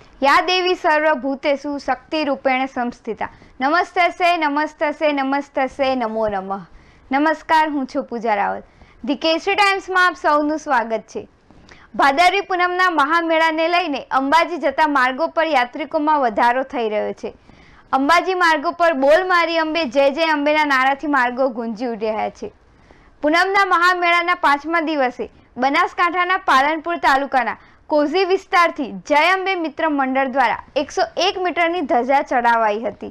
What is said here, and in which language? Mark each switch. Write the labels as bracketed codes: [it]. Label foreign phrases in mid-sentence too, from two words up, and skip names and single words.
[sa] या देवी सर्वभूतेषु शक्तिरूपेण संस्थिता। नमस्तसे नमस्तसे नमस्तसे नमो नमः। [gu] નમસ્કાર, હું છું પૂજા રાવલ। ધી કેસરી ટાઈમ્સમાં આપ સૌનું સ્વાગત છે। ભાદરવી પૂનમના મહામેળાને લઈને અંબાજી જતા માર્ગો પર યાત્રિકોમાં વધારો થઈ રહ્યો છે। અંબાજી માર્ગો પર બોલ મારી અંબે જય જય અંબેના નારાથી માર્ગો ગુંજી ઉઠ્યા છે। પૂનમના મહામેળાના 5મા દિવસે બનાસકાંઠાના પાલનપુર તાલુકાના કોઝી વિસ્તારથી જય અંબે મિત્ર મંડળ દ્વારા 101 મીટરની ધજા ચડાવાઈ હતી।